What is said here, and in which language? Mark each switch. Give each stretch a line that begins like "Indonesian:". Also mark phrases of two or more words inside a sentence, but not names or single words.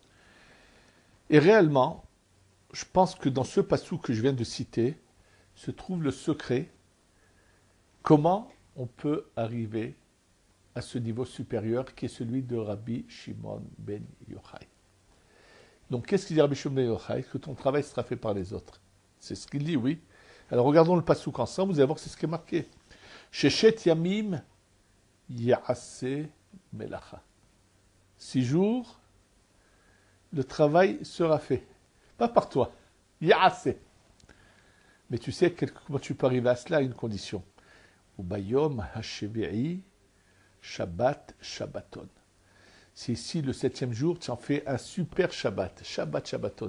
French: Et réellement, je pense que dans ce passage que je viens de citer, se trouve le secret, comment on peut arriver à ce niveau supérieur qui est celui de Rabbi Shimon ben Yochai. Donc qu'est-ce qu'il dit Rabbi Shimon ben Yochai? Que ton travail sera fait par les autres. C'est ce qu'il dit, oui. Alors regardons le passouk ensemble, vous allez voir que c'est ce qui est marqué.
Hebrew: ששת ימים יעשה מלאכה.
French: 6 jours, le travail sera fait. Pas par toi. Ya'ase. Mais tu sais comment tu peux arriver à cela à une condition.
Hebrew: וביום השביעי שבת שבתון.
French: C'est ici le 7e jour, tu en fais un super Shabbat,
Hebrew: שבת שבתון.